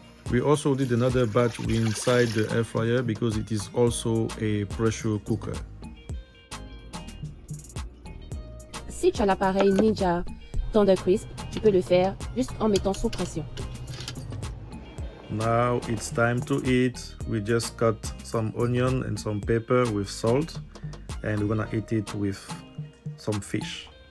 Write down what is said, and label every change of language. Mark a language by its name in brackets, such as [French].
[English] We also did another batch inside the air fryer because it is also a pressure cooker. [French] Si tu as l'appareil Ninja Tender Crisp, tu peux le faire juste en mettant sous pression. [English] Now it's time to eat. We just cut some onion and some pepper with salt and we're gonna eat it with some fish.